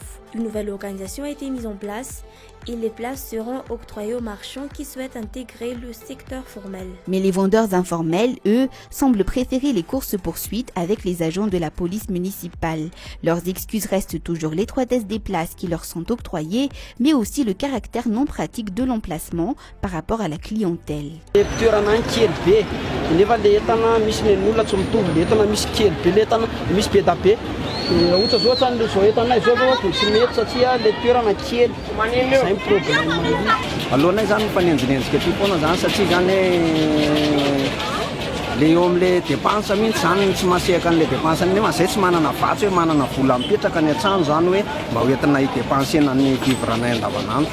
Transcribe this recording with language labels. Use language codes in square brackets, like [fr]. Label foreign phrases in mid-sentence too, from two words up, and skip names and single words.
[fr] Une nouvelle organisation a été mise en place et les places seront octroyées aux marchands qui souhaitent intégrer le secteur formel. Mais les vendeurs informels, eux, semblent préférer les courses-poursuites avec les agents de la police municipale. Leurs excuses restent toujours l'étroitesse des places qui leur sont octroyées, mais aussi le caractère non pratique de l'emplacement par rapport à la clientèle. [mg] Alohanay zany mifanenjinenjika aty foana zany satria zany le eo amin'le dépense mihitsy zany tsy masehaka an'le dépense nefa zay tsy manana vatsy hoe manana vola mipetraka ny an-trano zany hoe mba hoentina hidépensena ny vivranay andavanandro.